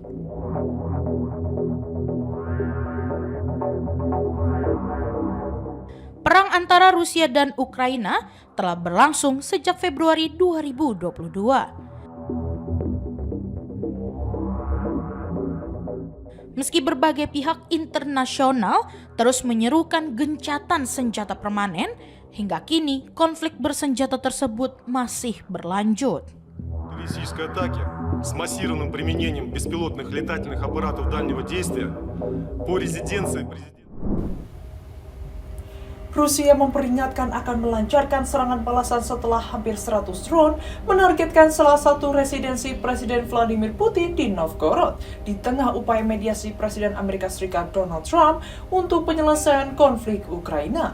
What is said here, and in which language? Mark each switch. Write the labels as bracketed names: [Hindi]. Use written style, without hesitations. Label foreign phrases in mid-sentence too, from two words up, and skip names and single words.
[Indonesian] Perang antara Rusia dan Ukraina telah berlangsung sejak Februari 2022. Meski berbagai pihak internasional terus menyerukan gencatan senjata permanen, Hingga kini, konflik bersenjata tersebut masih berlanjut. [Russian] Террористической атаки с массированным применением беспилотных летательных аппаратов дальнего действия по резиденции президента. [Indonesian] Rusia memperingatkan akan melancarkan serangan balasan setelah hampir 100 drone menargetkan salah satu residensi Presiden Vladimir Putin di Novgorod di tengah upaya mediasi Presiden Amerika Serikat Donald Trump untuk penyelesaian konflik Ukraina.